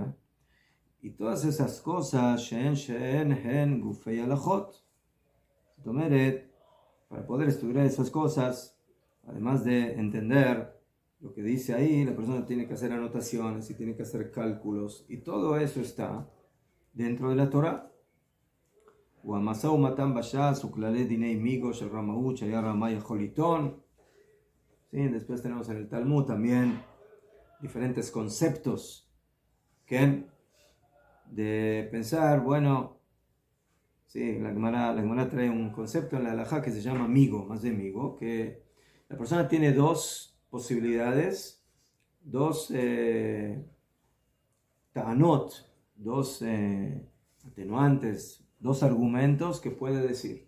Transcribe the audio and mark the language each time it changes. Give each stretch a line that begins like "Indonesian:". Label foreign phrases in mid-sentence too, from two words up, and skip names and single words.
Spanish: Y todas esas cosas,
Hebrew: גופי הלכות.
Spanish: Para poder estudiar esas cosas, además de entender lo que dice ahí, la persona tiene que hacer anotaciones y tiene que hacer cálculos, y todo eso está dentro de la Torah.
Hebrew: והמשא ומתן בש"ס וכללי דיני מיגו של רמאות שהיה רמאי יכול לטעון.
Spanish: Sí, después tenemos en el Talmud también diferentes conceptos que de pensar, bueno, sí, la Gemara trae un concepto en la halajá que se llama migo, más de migo, que la persona tiene dos posibilidades, dos ta'anot, dos atenuantes, dos argumentos que puede decir.